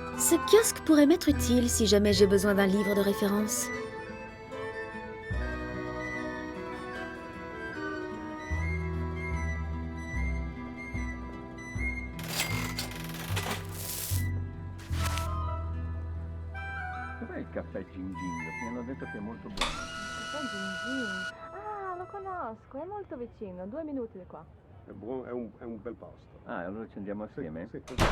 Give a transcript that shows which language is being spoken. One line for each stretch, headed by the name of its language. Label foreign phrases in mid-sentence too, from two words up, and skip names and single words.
French: Ce kiosque pourrait m'être utile si jamais j'ai besoin d'un livre de référence.
Italian: Dov'è il caffè Gin Gin? Mi hanno detto che è molto buono. Caffè Gin Gin. Ah, lo conosco, è molto vicino, 2 minuti di qua. È un bel posto. Ah, allora ci andiamo assieme? Sì.